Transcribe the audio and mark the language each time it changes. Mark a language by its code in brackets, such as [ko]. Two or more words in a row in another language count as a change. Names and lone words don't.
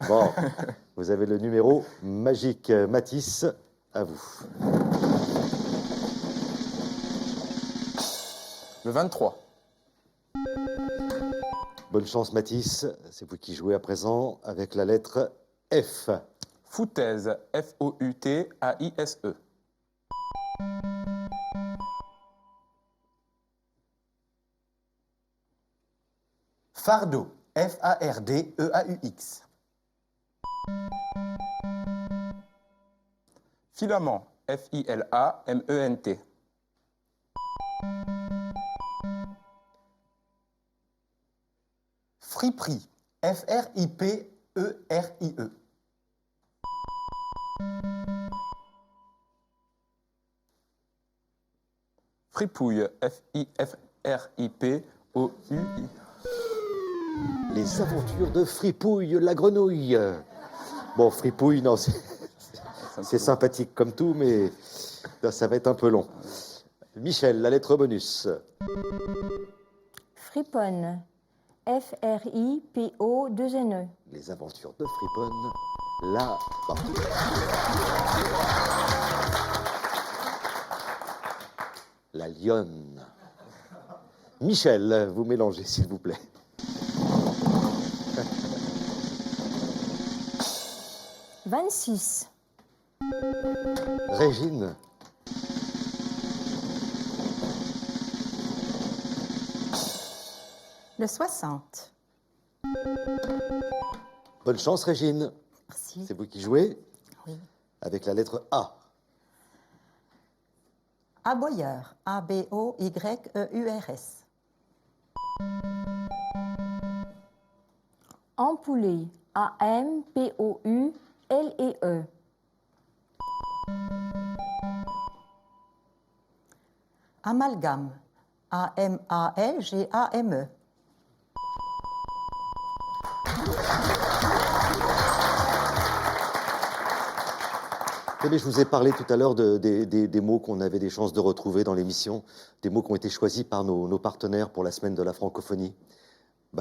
[fr] Bon, vous avez le numéro magique. Mathis, à vous. Le 23. Bonne chance, Mathis. C'est vous qui jouez à présent avec la lettre F. Foutaise. F-O-U-T-A-I-S-E. Fardeau. F-A-R-D-E-A-U-X. Filament. F-I-L-A-M-E-N-T. Friperie. F-R-I-P-E-R-I-E. Fripouille. F-I-F-R-I-P-O-U-I. Les aventures de Fripouille, la grenouille. Bon, Fripouille, non, c'est sympathique comme tout, mais ça va être un peu long. Michel, la lettre bonus. Friponne. F-R-I-P-O-2-N-E. Les aventures de Friponne, la partie. La lionne. Michel, vous mélangez, s'il vous plaît. « 26. Régine. Le 60. Bonne chance, Régine. Merci. C'est vous qui jouez Oui. avec la lettre A. Aboyeur. A-B-O-Y-E-U-R-S. Ampoulé. A-M-P-O-U-L-E-E. Amalgame. A-M-A-L-G-A-M-E. Vous savez, je vous ai parlé tout à l'heure des mots qu'on avait des chances de retrouver dans l'émission, des mots qui ont été choisis par nos partenaires pour la semaine de la francophonie.